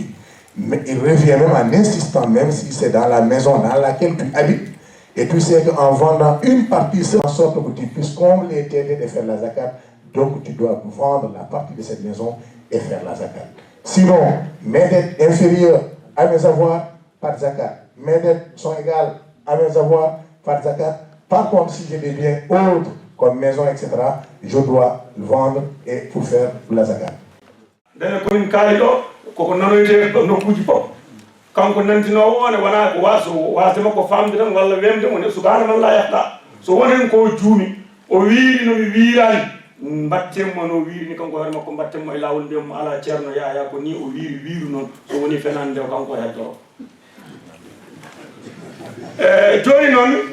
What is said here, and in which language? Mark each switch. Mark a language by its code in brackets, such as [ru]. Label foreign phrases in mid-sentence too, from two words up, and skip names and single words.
[fr] Mais il revient même en insistant, même si c'est dans la maison dans laquelle tu habites, et tu sais qu'en vendant une partie, c'est en sorte que tu puisses combler tes dettes et faire la zakat, donc tu dois vendre la partie de cette maison et faire la zakat. Sinon, mes dettes inférieures à mes avoirs, pas de zakat. Mes dettes sont égales à mes avoirs, pas de zakat. Par contre, si j'ai des biens autres, comme maison, etc., je dois le vendre et pour faire la zakat. [ff] koko nanoyte nokkuji fof kanko nantinowo one wona ko waso wasde makko famde tan walla wemde mo ne [ar] subhana man [ff] la yahda so wonen ko juumi o wiiri no mi wiirani mbattemmo no wiiri ni kanko hoore makko mbattemmo e lawol mbiyamo ala ceerno yaya ko ni o wiiri wiiru noon so woni fenande o kanko heddoro joni noon